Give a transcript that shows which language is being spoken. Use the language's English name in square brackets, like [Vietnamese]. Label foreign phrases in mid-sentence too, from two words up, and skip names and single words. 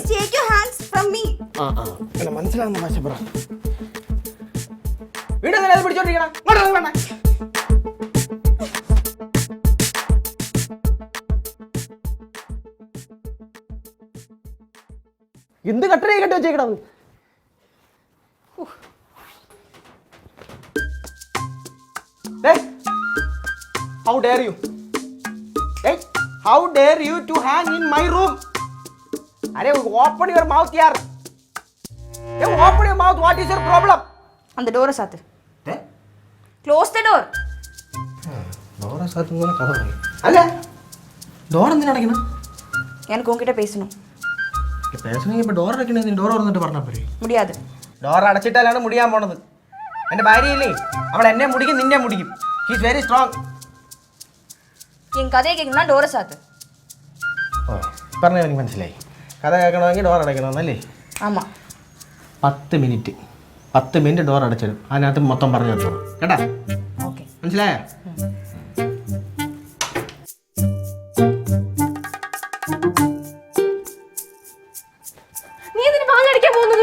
[Malayalam] മനസ്സിലാവുന്ന ഭാഷ പറ. വീട് പിടിച്ചോണ്ടിരിക്കണം. എന്ത് കട്ടനായി കെട്ടി വെച്ചേക്കണത്? [English] How dare you? Hey, how dare you to hang in my room? Arey, open your mouth, yaar. Hey, open your mouth. What is your problem? [Tamil] அந்த டோரை சாத்து. Eh? [English] Close the door. [Malayalam] ഡോറ സാത്തുന്ന കഥ പറയും. അല്ല ഡോർ എന്തിനാ അടയ്ക്കണം? [Tamil] எனக்கு உன்கிட்ட பேசணும். [Malayalam] പേഴ്സണെങ്കിൽ ഇപ്പൊ ഡോർ അടയ്ക്കണേ ഡോർ തുറന്നിട്ട് പറഞ്ഞാൽ പോരെ? [Tamil] முடியாது. [Malayalam] ഡോർ അടച്ചിട്ടാലാണ് മുടിയാൻ പോണത്. എൻ്റെ ഭാര്യയില്ലേ അവൾ എന്നെ മുടിക്കും നിന്നെ മുടിക്കും. [English] She is very strong. [Tamil] என் கதையை கேட்கணும்னா டோரை சாத்து. [Malayalam] ഓ പറഞ്ഞത് എനിക്ക് മനസ്സിലായി. കഥ കേൾക്കണമെങ്കിൽ ഡോർ അടയ്ക്കണമെന്നല്ലേ? [Tamil] ஆமாம். [Malayalam] 10 മിനിറ്റ് ഡോർ അടച്ചിടും. അതിനകത്ത് മൊത്തം പറഞ്ഞു വെച്ചോളൂ കേട്ടാ? [Tamil] ஓகே. [Malayalam] മനസ്സിലായോ? നീ എന്തിനാ വാങ്ങടിക്കാൻ പോകുന്നത്?